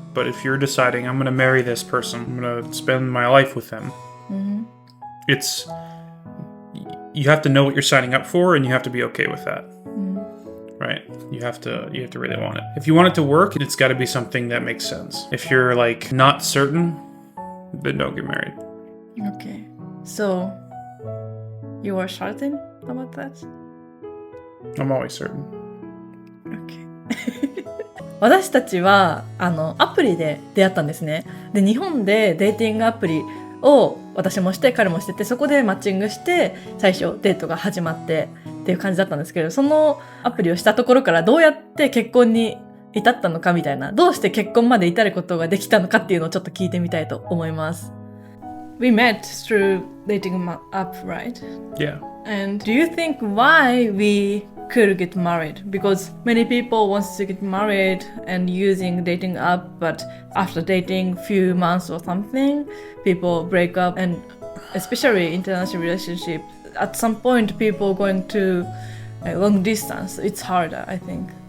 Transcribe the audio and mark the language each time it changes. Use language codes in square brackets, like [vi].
[en] But if you're deciding, I'm going to marry this person, I'm going to spend my life with them, you have to know what you're signing up for, and you have to be okay with that, right? You have to really want it. If you want it to work, it's got to be something that makes sense. If you're not certain, then don't get married. Okay. So, you are certain about that? I'm always certain. Okay. [ja] 私たちはアプリで出会ったんですね。で、日本でデーティングアプリを私もして彼もしてて、そこでマッチングして最初デートが始まってっていう感じだったんですけど、そのアプリをしたところからどうやって結婚に至ったのかみたいな、どうして結婚まで至ることができたのかっていうのをちょっと聞いてみたいと思います。 [en] We met through dating app, right? Yeah. And do you think why we could get married? Because many people want to get married and using dating app, but after dating few months or something, people break up, and especially international relationship, at some point people going to long distance, it's harder, I think.